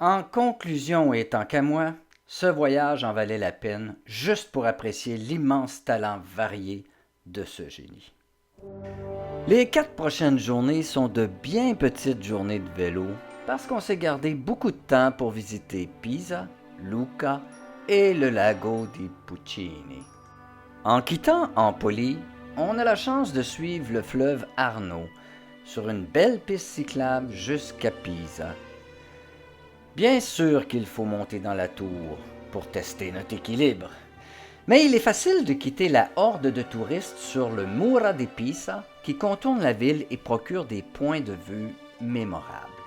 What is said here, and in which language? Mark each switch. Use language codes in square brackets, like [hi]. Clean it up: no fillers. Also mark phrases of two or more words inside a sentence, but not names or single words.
[fr] En conclusion et tant qu'à moi, ce voyage en valait la peine juste pour apprécier l'immense talent varié de ce génie. Les 4 prochaines journées sont de bien petites journées de vélo parce qu'on s'est gardé beaucoup de temps pour visiter Pisa, Lucca et le lago di Puccini. En quittant Empoli, on a la chance de suivre le fleuve Arno sur une belle piste cyclable jusqu'à Pisa. Bien sûr qu'il faut monter dans la tour pour tester notre équilibre, mais il est facile de quitter la horde de touristes sur le Mura di Pisa qui contourne la ville et procure des points de vue mémorables.